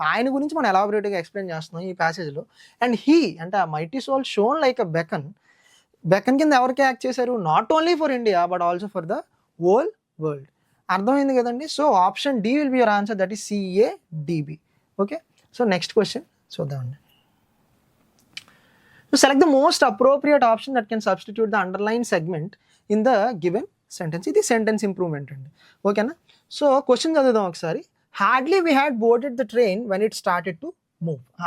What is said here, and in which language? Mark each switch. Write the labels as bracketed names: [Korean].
[Telugu] ఆయన గురించి మనం ఎలాబొరేట్గా ఎక్స్ప్లెయిన్ చేస్తున్నాం ఈ ప్యాసేజ్లో. అండ్ హీ అంటే ఆ [English] mighty soul shone like a beacon [Telugu] కింద ఎవరికి యాక్ట్ చేశారు, [English] Not only for India but also for the world. [Telugu] అర్థమైంది కదండి. [English] So option D will be your answer, that is CADB. Okay. So next question చూద్దామండి. So select the most appropriate option that can substitute the underlined segment in the given sentence. [Telugu] ఇది sentence improvement అండి. ఓకేనా. So question చదువుదాం ఒకసారి. [English] Hardly we had boarded the train when it started to move.